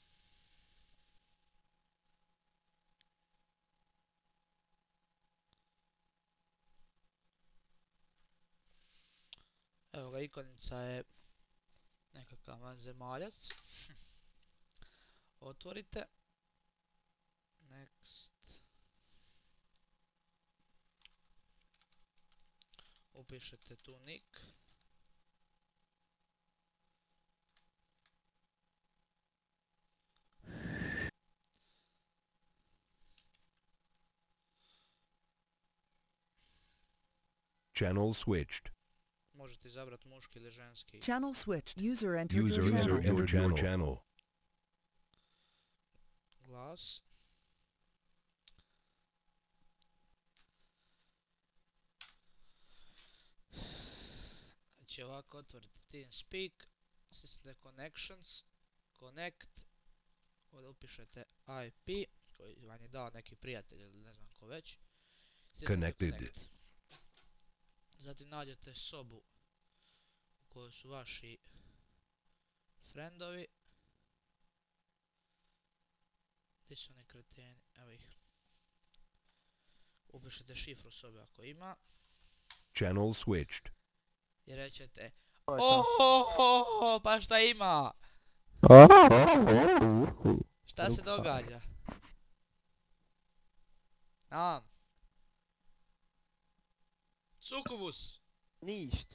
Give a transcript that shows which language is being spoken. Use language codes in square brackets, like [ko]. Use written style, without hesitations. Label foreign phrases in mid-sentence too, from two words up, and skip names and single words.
[bs] Evo ga, ikonica je nekakav vanzemaljac. Otvorite. Next. Upišete tu nick. [en] Channel switched. [bs] Možete izabrati muški ili ženski. [en] Channel switched. User entered User your channel. entered your channel. [bs] Glas. Znači ovako, otvorite TeamSpeak, [en] System Connections, Connect, [bs] ovdje upišete IP, koji vam je dao neki prijatelj ili ne znam ko već. [en] Connected. [bs] Zatim nađete sobu u kojoj su vaši friendovi. Gdje su oni kreteni? Evo ih. Upišete šifru sobe ako ima. [en] Channel switched. [bs] I rećete ohohoho, pa šta ima? Šta se događa? Sukubus! Ništ.